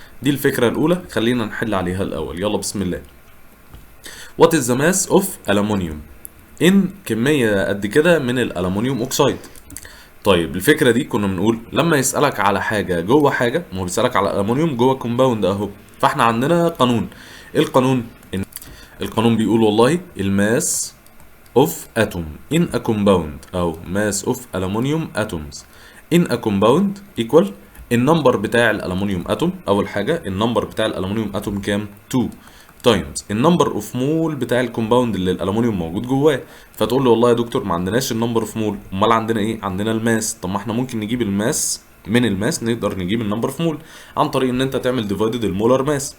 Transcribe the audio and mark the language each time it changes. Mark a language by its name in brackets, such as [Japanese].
[Arabic] دي الفكره الاولى، خلينا نحل عليها الاول. يلا بسم الله. [English] What is the mass of aluminium? [Arabic] ان كميه قد كده من الالومنيوم اوكسايد. طيب الفكره دي كنا بنقول لما يسالك على حاجه جوه حاجه، ما هو بيسالك على الالومنيوم جوه كومباوند اهو، فاحنا عندنا قانون. إيه القانون؟ القانون بيقول والله الماس [English] of atom in a compound [Arabic] أو [English] mass of aluminum atoms in a compound equal [Arabic] النمبر بتاع الألمونيوم أتوم. أول حاجة النمبر بتاع الألمونيوم أتوم كام؟ 2 تايمز النمبر اوف مول بتاع الكومباوند اللي الألمونيوم موجود جواه. فتقول له والله يا دكتور ما عندناش النمبر اوف مول، امال عندنا ايه؟ عندنا الماس. طب ما احنا ممكن نجيب الماس من الماس، نقدر نجيب النمبر اوف مول عن طريق ان انت تعمل ديفايدد المولر ماس.